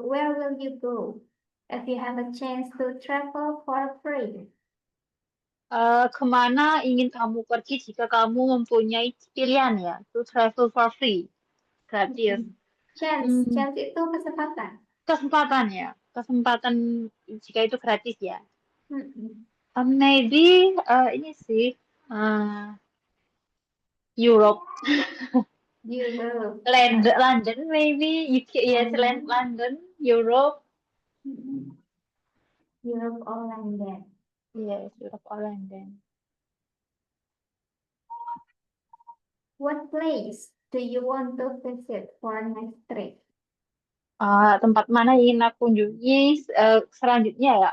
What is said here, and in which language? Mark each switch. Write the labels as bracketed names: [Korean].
[English] Where will you go if you have a chance to travel for free? [Indonesian] Kemana ingin kamu pergi jika kamu mempunyai pilihan ya? [English] To travel for free. [Indonesian] Gratis. [English] Mm-mm. Chance, Hmm, [Indonesian] chance itu kesempatan. kesempatan ya. Kesempatan jika itu gratis ya. Mm-mm. [English] Maybe [Indonesian] ini sih. [English] uh, Europe. Europe. London maybe. UK, yes, Um, London, Europe. mm-mm. Europe or London. Yes, Europe or London. What place do you want to visit for next trip? [Indonesian] Tempat mana yang ingin aku kunjungi selanjutnya ya?